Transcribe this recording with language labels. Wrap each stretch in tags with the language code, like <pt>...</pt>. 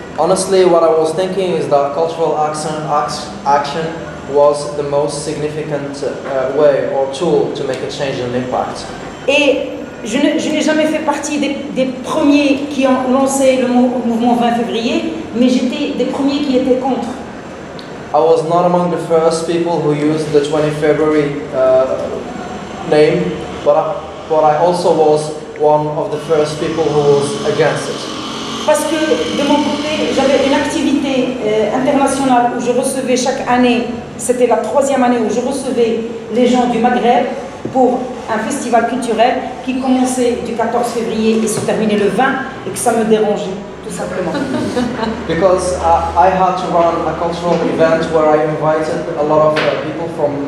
<en>Honestly, what I was thinking is that cultural action was the most significant way or tool to make a change and impact.</en> <fr>Et je n'ai jamais fait partie des premiers qui ont lancé le mouvement 20 février, mais j'étais des premiers qui étaient contre.</fr> <en>I was not among the first people who used the 20 February name, but I also was one of the first people who was against it.</en> <fr>Parce que de mon côté, j'avais une activité internationale où je recevais chaque année, c'était la 3e année où je recevais les gens du Maghreb pour un festival culturel qui commençait du 14 février et se terminait le 20 et que ça me dérangeait, tout simplement.</fr> <en>Because I had to run a cultural event where I invited a lot of people from</en>